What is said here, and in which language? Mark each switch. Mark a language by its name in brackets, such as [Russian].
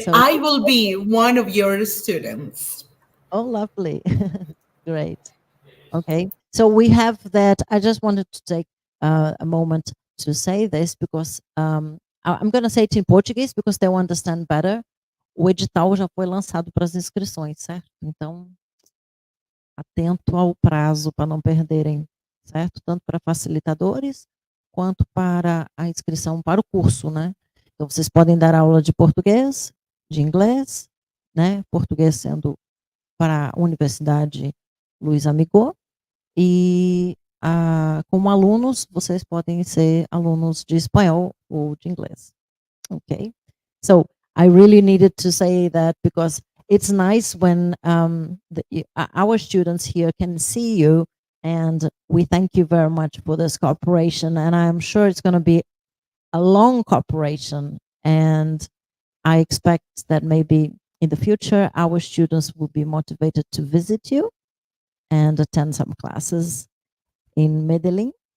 [English] So, I will be one of your students. oh, lovely. Great. Okay. So we have that. I just wanted to take a moment to say this because I'm going to say it in Portuguese because they'll understand better. [Portuguese] O edital já foi lançado para as inscrições, certo? Então, atento ao prazo para não perderem, certo? Tanto para facilitadores quanto para a inscrição para o curso, né? Então, vocês podem dar aula de português, de inglês, né? Português sendo para a Universidade Luiz Amigó, e como alunos, vocês podem ser alunos de espanhol ou de inglês. [English] Okay? So, I really needed to say that because it's nice when our students here can see you, and we thank you very much for this cooperation, and I'm sure it's going to be a long cooperation, and I expect that maybe in the future our students will be motivated to visit you and attend some classes in Medellín.